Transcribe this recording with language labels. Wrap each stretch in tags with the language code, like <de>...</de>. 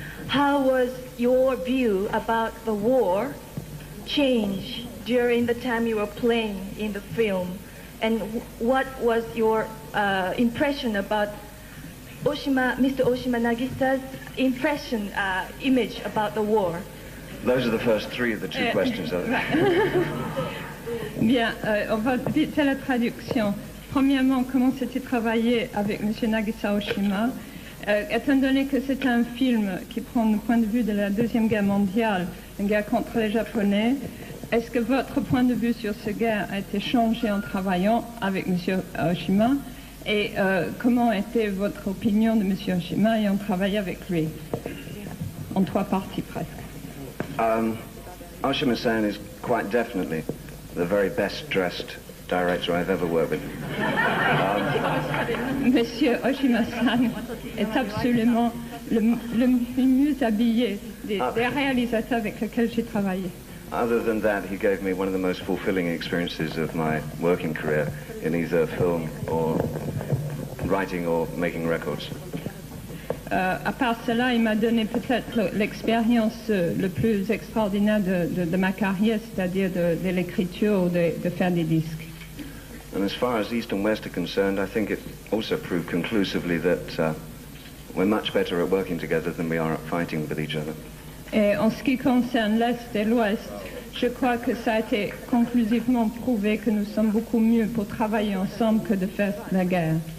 <en>How was your view about the war change during the time you were playing in the film? And what was your impression about Mr. Oshima Nagisa's impression, image about the war? Those are the first three of the two questions.</en> <fr>Bien, on va vite à la traduction. Premièrement, comment s'était travaillé avec M. Nagisa Oshima? Étant donné que c'est un film qui prend le point de vue de la Deuxième Guerre mondiale, une guerre contre les Japonais, est-ce que votre point de vue sur cette guerre a été changé en travaillant avec M. Oshima? Et comment était votre opinion de M. Oshima et en travaillant avec lui? En 3 parties presque.</fr> <en>Oshima-san is quite definitely the very best dressed director I've ever worked with.</en> <fr>Monsieur Oshima-san est absolument le mieux habillé des réalisateurs avec lesquels j'ai travaillé.</fr> <en>Other than that, he gave me one of the most fulfilling experiences of my working career in either film or writing or making records.</en> <fr>À part cela, il m'a donné peut-être l'expérience le plus extraordinaire de ma carrière, c'est-à-dire de l'écriture ou de faire des disques.</fr> <en>And as far as East and West are concerned, I think it also proved conclusively that we're much better at working together than we are at fighting with each other.</en> <fr>Et en ce qui concerne l'Est et l'Ouest, je crois que ça a été conclusivement prouvé que nous sommes beaucoup mieux pour travailler ensemble que de faire la guerre.</fr>